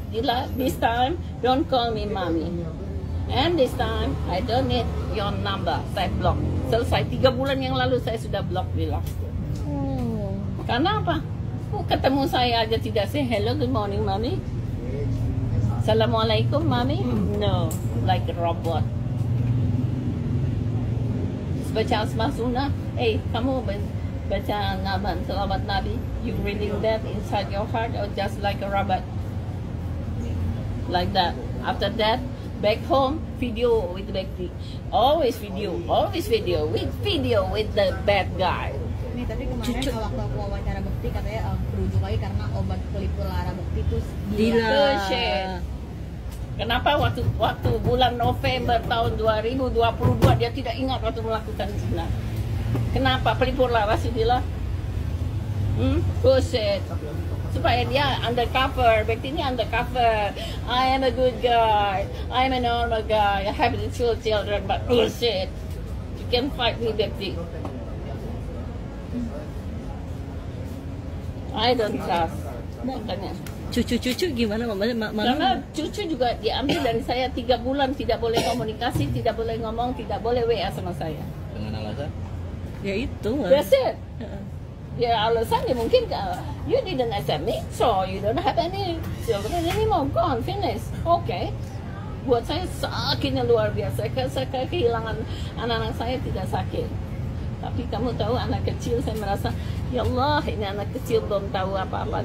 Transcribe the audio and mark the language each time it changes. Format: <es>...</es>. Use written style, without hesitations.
<en>Dila, this time don't call me mommy. And this time I don't need your number.</en> <id>Saya block. Selesai 3 bulan yang lalu saya sudah block Dila. Karena apa? Ketemu saya aja tidak</id> <en>say hello, good morning mommy. Assalamualaikum mommy. No, like a robot.</en> <id>Baca asma sunnah. Kamu baca nama selawat Nabi.</id> <en>You reading that inside your heart or just like a robot? Like that. After that, back home, video with Bekti. Always video with the bad guy.</en> <id>Nih, tapi kemarin waktu aku wawancara Bekti katanya berujung lagi karena obat pelipur lara Bekti itu Dila. Kenapa waktu bulan November tahun 2022 dia tidak ingat waktu melakukan zina? Kenapa pelipur lara si Dila? Bullshit. Supaya dia undercover, Bekti ini undercover.</id> <en>I am a good guy, I am a normal guy, I have two children, but bullshit. You can fight me, Bekti. I don't trust. Makanya.</en> <id>Cucu-cucu gimana Mama? Karena cucu juga diambil dari saya 3 bulan, tidak boleh komunikasi, tidak boleh ngomong, tidak boleh WA sama saya. Dengan alasan? Ya itu.</id> <en>That's it.</en> <id>Ya alasannya mungkin</id> <en>you didn't accept me, so you don't have any children anymore, gone, finish. Okay.</en> <id>Buat saya sakitnya luar biasa. Saya kehilangan anak-anak saya tidak sakit. Tapi kamu tahu anak kecil, saya merasa ya Allah ini anak kecil belum tahu apa-apa.</id>